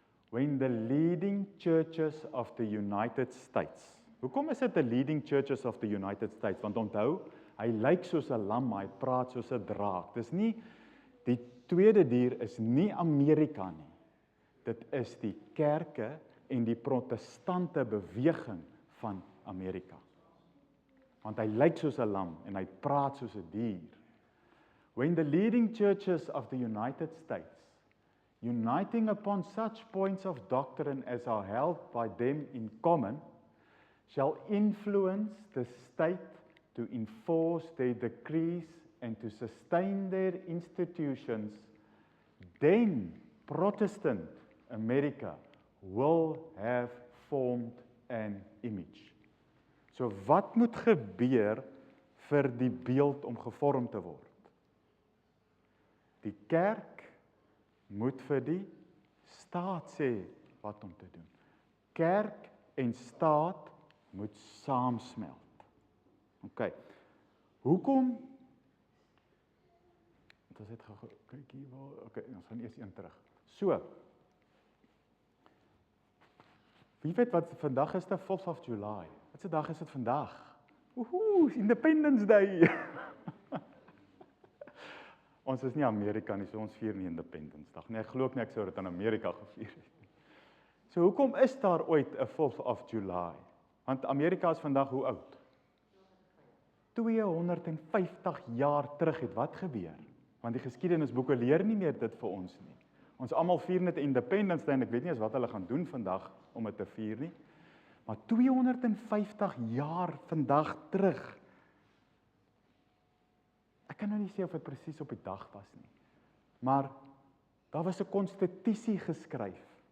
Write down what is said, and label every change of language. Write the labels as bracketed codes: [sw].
[en] When the leading churches of the United States. [af] Hoekom is dit [en] the leading churches of the United States? [af] Want onthou, hy lyk soos 'n lam, maar hy praat soos 'n draak. Dis nie, die tweede dier is nie Amerika nie. Dit is die kerke en die protestante beweging van Amerika. Want hy lyk soos 'n lam en hy praat soos 'n dier. [en] When the leading churches of the United States, uniting upon such points of doctrine as are held by them in common, shall influence the state to enforce their decrees and to sustain their institutions, then Protestant America will have formed an image. [af] So wat moet gebeur vir die beeld om gevorm te word? Die kerk moet vir die staat sê wat om te doen. Kerk en staat moet saamsmelt. OK. Hoekom? Dit is net kyk hier waar. OK, ons gaan eers een terug. So. Wie weet wat vandag is, die 4th of July? Wat 'n dag is dit vandag? [en] Independence Day. [af] Ons is nie Amerika nie, so ons vier nie Independence Dag nie. Ek glo nie ek sou dit in Amerika gevier het. So hoekom is daar ooit 'n 4th of July? Want Amerika is vandag hoe oud? 250 jaar terug het wat gebeur? Want die geskiedenisboeke leer nie meer dit vir ons nie. Ons almal vier net Independence Day en ek weet nie eens wat hulle gaan doen vandag om dit te vier nie. Maar 250 jaar vandag terug. Ek kan nou nie sê of dit presies op die dag was nie. Maar daar was 'n konstitusie geskryf.